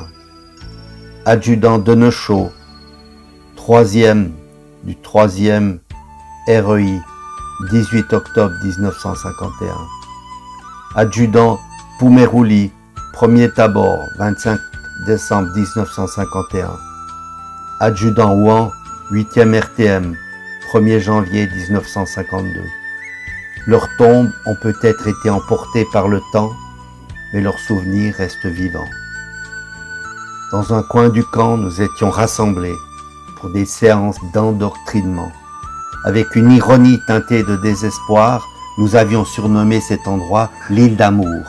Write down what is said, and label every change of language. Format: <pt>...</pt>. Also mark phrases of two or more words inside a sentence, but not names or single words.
<fr>Adjudant Denechaux, 3e du 3e REI, 18 octobre 1951. Adjudant Poumerouli, 1er Tabor, 25 décembre 1951. Adjudant Ouan, 8e RTM, 1er janvier 1952. Leurs tombes ont peut-être été emportées par le temps, mais leurs souvenirs restent vivants. Dans un coin du camp, nous étions rassemblés pour des séances d'endoctrinement. Avec une ironie teintée de désespoir, nous avions surnommé cet endroit l'île d'amour.</fr>